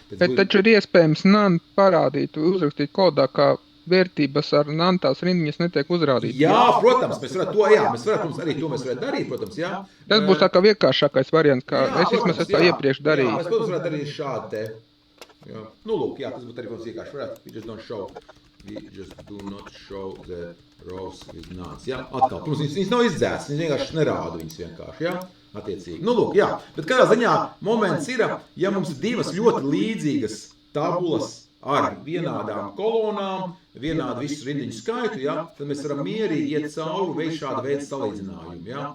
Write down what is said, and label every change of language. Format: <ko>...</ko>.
<lv>Bet taču ir iespējams none parādīt, uzrakstīt kodā, kā vērtības ar none tās rindiņas netiek uzrādītas. Jā, protams, mēs varētu to, jā. Mēs varētu darīt, protams, jā. Tas būs tā kā vienkāršākais variants, kā es vismaz tā iepriekš darīju. Jā, mēs, protams, varētu darīt šādi te. Jā. Lūk, jā, tas būtu arī mums vienkārši varētu.</lv> <en>We just do not show the rows with none.</en> <lv>Jā, atkal, protams, viņas nav izdzēstas, viņas vienkārši nerāda viņas vienkārši, jā, attiecīgi. Lūk, jā, bet kādā ziņā moments ir, ja mums ir divas ļoti līdzīgas tabulas ar vienādām kolonām, vienādu visu rindiņu skaitu, jā, tad mēs varam mierīgi iet cauri un veikt šādu veidu salīdzinājumu, jā.</lv>